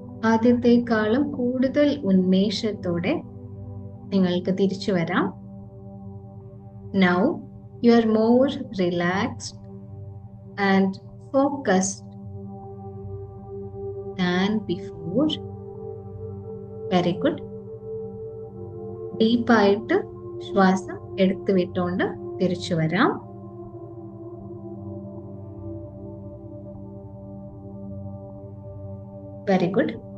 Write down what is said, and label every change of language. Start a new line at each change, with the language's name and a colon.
Malayalam: ആദ്യത്തെക്കാളും കൂടുതൽ ഉന്മേഷത്തോടെ നിങ്ങൾക്ക് തിരിച്ചു വരാം.
English: Now you are more relaxed and focused than before. Very good.
Malayalam: ഡീപ്പായിട്ട് ശ്വാസം എടുത്തു വിട്ടുകൊണ്ട് തിരിച്ചു വരാം.
English: Very good.